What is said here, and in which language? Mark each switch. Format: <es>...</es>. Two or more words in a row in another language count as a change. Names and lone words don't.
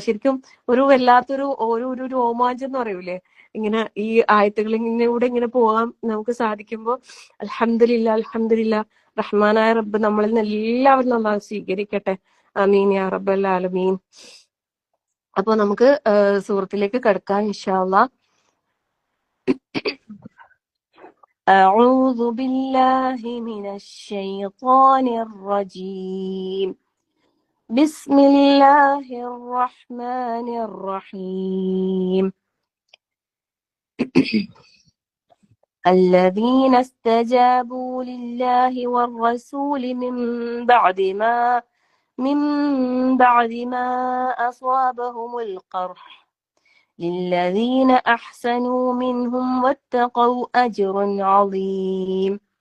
<ml>ശരിക്കും ഒരു വല്ലാത്തൊരു ഒരു രോമാഞ്ചം എന്ന് പറയൂലേ, ഇങ്ങനെ ഈ ആയത്തുകളിലൂടെ ഇങ്ങനെ പോകാൻ നമുക്ക് സാധിക്കുമ്പോ അൽഹംദുലില്ലാ, അൽഹംദുലില്ലാ. റഹ്മാനായ റബ്ബ് നമ്മളിൽ നിന്ന് എല്ലാവരും അല്ലാഹു സ്വീകരിക്കട്ടെ.</ml> <ar>آمين يا رب العالمين.</ar> <ml>അപ്പൊ നമുക്ക് സൂറത്തിലേക്ക് കടക്കാം</ml> <ar>إن شاء الله. أعوذ بالله من الشيطان الرجيم. بسم الله الرحمن الرحيم. الذين استجابوا لله والرسول من بعد ما أصابهم القرح للذين أحسنوا منهم واتقوا أجر عظيم.</ar>